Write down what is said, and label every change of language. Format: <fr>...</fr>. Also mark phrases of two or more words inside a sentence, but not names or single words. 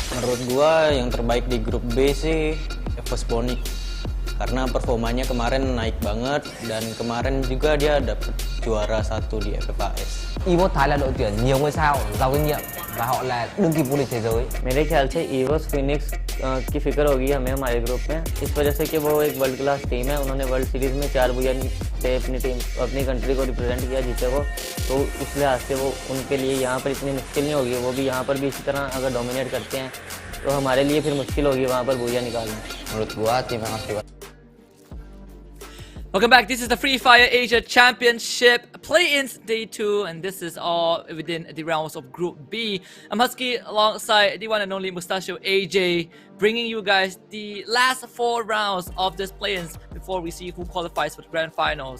<id>Menurut gua yang terbaik di grup B sih Esports karena performanya kemarin naik banget dan kemarin juga dia dapet juara 1 di FFAS.</id> <vi>Esports Thái là đội tuyển nhiều ngôi sao, giàu kinh nghiệm và họ là đương kim vô địch thế giới.</vi> <hi>मेरे ख्याल से Esports Phoenix की फिक्र होगी हमें हमारे ग्रुप में, इस वजह से कि वो एक</hi> <en>world class team</en> <hi>है। उन्होंने</hi> <en>world series</en> <hi>में 4 बुया से अपनी कंट्री को रिप्रेजेंट किया, जीते वो, तो इस लिहाज से वो उनके लिए यहाँ पर इतनी मुश्किल नहीं होगी। वो भी यहाँ पर भी इसी तरह अगर डोमिनेट करते हैं तो हमारे लिए फिर मुश्किल होगी वहाँ पर बुया निकालना।</hi> <id>Menurut gua tim yang harus diwaspadai.</id> <en>Welcome back. This is the Free Fire Asia Championship play-ins day 2, and this is all within the rounds of Group B. I'm Husky alongside the one and only Mustachio AJ, bringing you guys the last 4 rounds of this play-ins before we see who qualifies for the grand finals.</en>